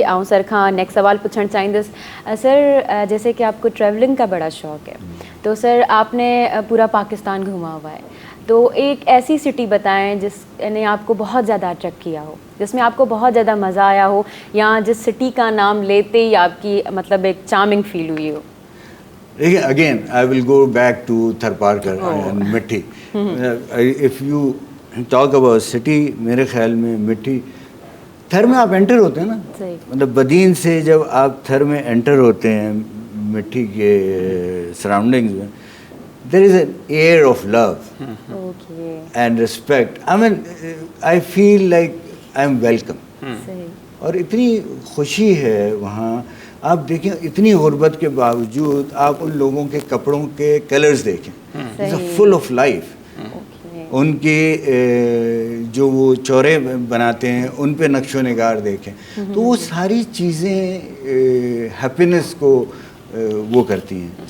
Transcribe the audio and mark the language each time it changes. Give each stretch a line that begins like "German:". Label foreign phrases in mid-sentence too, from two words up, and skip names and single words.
Sindhi: ऐं सर खां नेक्स्ट
Urdu: سوال پوچھنا
Sindhi: चाहींदसि.
Urdu: سر جیسے کہ آپکو ٹریولنگ کا بڑا شوق ہے، تو سر آپ نے پورا پاکستان گھوما ہوا ہے، تو ایک ایسی سٹی بتائیں جس نے آپکو بہت زیادہ اٹریکٹ کیا ہو، جس میں آپکو بہت زیادہ مزہ آیا ہو، یا جس سٹی کا نام لیتے ہی آپکی مطلب ایک
English: charming feel
Urdu: ہوئی ہو. دیکھیے,
English: again I will go back to Tharparkar and Mithi. if you talk about city,
Urdu: میرے خیال میں مٹھی، تھر میں آپ انٹر ہوتے ہیں نا، مطلب بدین سے جب آپ تھر میں انٹر ہوتے ہیں مٹھی کے سراؤنڈنگز میں,
English: there is an air of love and respect. I mean, I feel like I am welcome.
Urdu: اور اتنی خوشی ہے وہاں. آپ دیکھیں اتنی غربت کے باوجود آپ ان لوگوں کے کپڑوں کے کلرز دیکھیں,
English: full of life.
Urdu: ان کے جو وہ چورے بناتے ہیں ان پہ نقش و نگار دیکھیں, تو وہ ساری چیزیں ہیپینس کو وہ کرتی ہیں.